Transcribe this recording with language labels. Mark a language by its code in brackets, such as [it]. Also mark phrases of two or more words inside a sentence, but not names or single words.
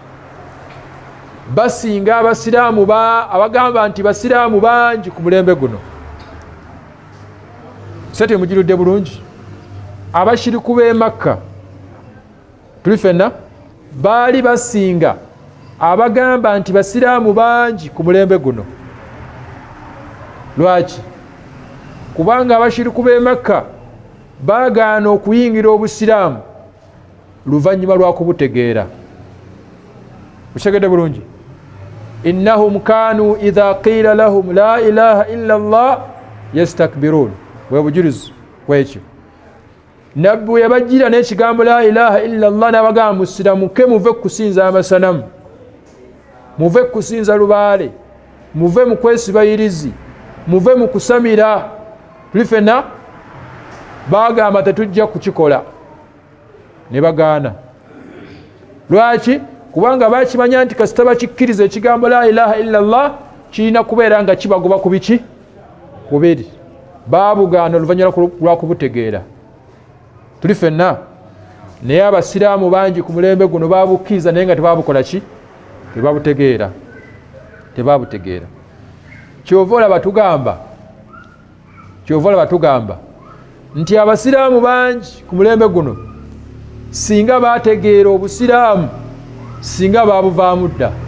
[lg] basinga abasiraamu abagamba nti basiraamu bangi ku mulembe guno sete mugirudde bulungi abashiriku b'e Makka tuli ffenna baali basinga abagamba nti basiraamu bangi ku mulembe guno lwaki kubanga abashiriku b'e Makka baagaana okuyingira obusiraamu luvannyuma lwa kubutegeera butegedde bulungi [ar] إنهم كانوا إذا قيل لهم لا إله إلا الله يستكبرون [lg] bwe bujulizi bwekyo nabbi yabajjira n'ekigambo [ar] لا إله إلا الله [lg] n'abagamba musiramuke muve kusinza amasanamu muve kusinza lubaale muve mu kwesibayirizi muve mu kusamira tuli ffenna bagamba tetujja kukikola ne bagaana lwaki kubanga bakimanya nti kasita bakikkiriza ekigambo [ar] لا إله إلا الله [lg] kirina kubeera nga kibagoba ku biki kubiri baabugaana oluvannyuma lwa kubutegeera tuli ffenna naye abasiraamu bangi ku mulembe guno baabukkiriza naye nga tebabukola ki tebabutegeera kyova olaba tugamba nti abasiraamu bangi ku mulembe guno singa bategeera obusiraamu singa babuvaamu dda